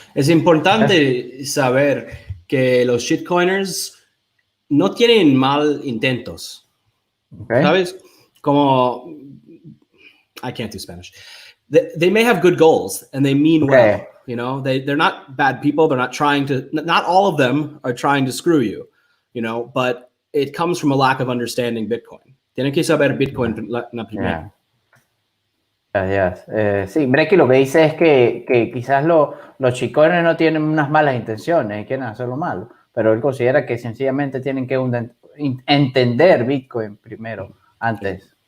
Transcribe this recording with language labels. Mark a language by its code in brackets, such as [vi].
[es] Es importante saber que los shitcoiners no tienen mal intentos. [en] Okay. [es] ¿Sabes? Como [en] I can't do Spanish. They may have good goals and they mean well. You know, they're not bad people. They're not trying to. Not all of them are trying to screw you. You know, but it comes from a lack of understanding Bitcoin. [es] Tienen que saber Bitcoin la primera. Sí, Brekkie lo que dice es que quizás los chicones no tienen unas malas intenciones y quieren hacer lo malo, pero él considera que sencillamente tienen que entender Bitcoin primero, antes.